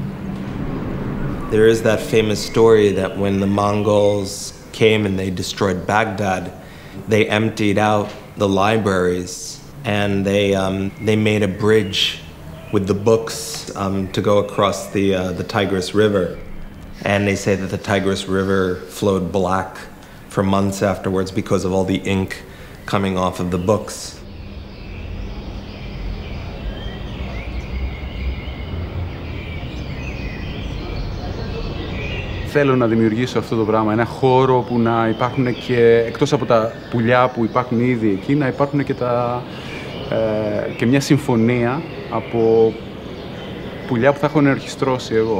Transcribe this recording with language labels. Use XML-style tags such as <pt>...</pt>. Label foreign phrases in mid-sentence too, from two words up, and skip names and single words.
<en>There is that famous story that when the Mongols came and they destroyed Baghdad, they emptied out the libraries and they made a bridge with the books to go across the Tigris River. And they say that the Tigris River flowed black for months afterwards because of all the ink coming off of the books.</en> <el>Θέλω να δημιουργήσω αυτό το πράγμα, ένα χώρο που να υπάρχουν και, εκτός από τα πουλιά που υπάρχουν ήδη εκεί, να υπάρχουν και μια συμφωνία από πουλιά που θα έχω ενορχιστρώσει εγώ.</el>